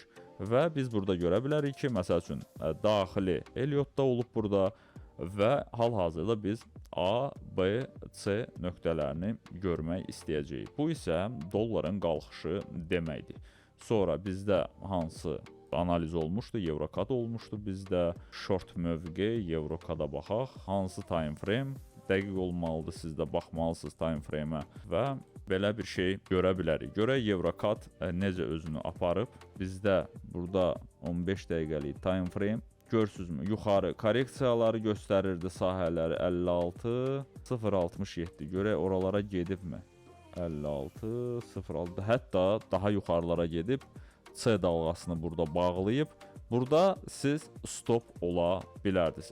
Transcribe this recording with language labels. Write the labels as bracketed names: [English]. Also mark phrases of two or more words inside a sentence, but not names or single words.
[Azerbaijani] Və biz burada görə bilərik ki, məsəl üçün, daxili Elliot da olub burada və hal-hazırda biz A, B, C nöqtələrini görmək istəyəcəyik. Bu isə dolların qalxışı deməkdir. Sonra bizdə hansı analiz olmuşdu, Eurokad olmuşdu bizdə. Short mövqe, Eurokada baxaq. Hansı [English] time frame [Azerbaijani] dəqiq olmalıdır, siz də baxmalısınız [English] time frame- [Azerbaijani] ə və belə bir şey görə bilərik. Görək Eurokad necə özünü aparıb. Bizdə burada 15 dəqiqəlik [English] time frame. [Azerbaijani] Görürsünüzmü? Yuxarı korreksiyaları göstərirdi, sahələri 56, 0.67. Görək oralara gedibmi? 56, 0.6, hətta daha yuxarılara gedib C dalğasını burada bağlayıb. Burada siz stop ola bilərdiniz.